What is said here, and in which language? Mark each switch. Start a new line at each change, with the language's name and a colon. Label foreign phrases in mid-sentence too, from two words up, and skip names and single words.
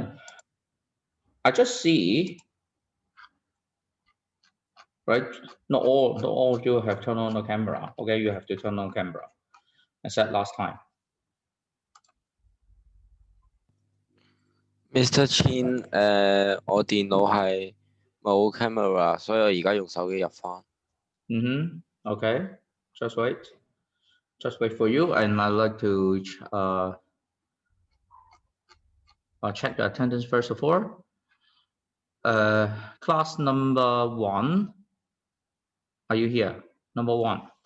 English: I just see, right? Not all of you have turned on the camera. Okay, you have to turn on camera. I said last time. Mr. Chin，
Cantonese: 我電腦係冇 camera，所以我而家用手機入翻。
English: Okay. Just wait for you, and I'd like to check the attendance first of all. Class number 1. Are you here? Number 1.